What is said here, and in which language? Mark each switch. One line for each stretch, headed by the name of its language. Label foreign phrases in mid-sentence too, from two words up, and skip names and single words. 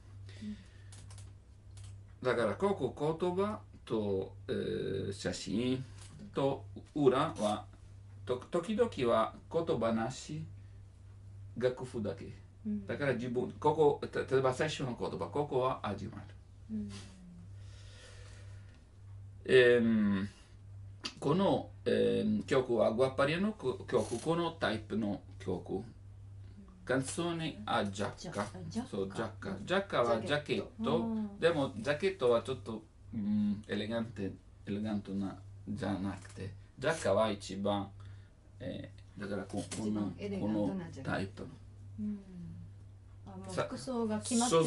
Japanese: だからここ言葉と、写真と裏は時々は言葉なし楽譜だけ、だから自分ここ例えば最初の言葉ここは始まる、この、曲はグアッパリアの曲このタイプの曲
Italian: canzone a giacca
Japanese: そうジャッカはジャケットでもジャケットはちょっと、エレガントなじゃなくてジャッカは一番、だからこのタイプ服装が決まってる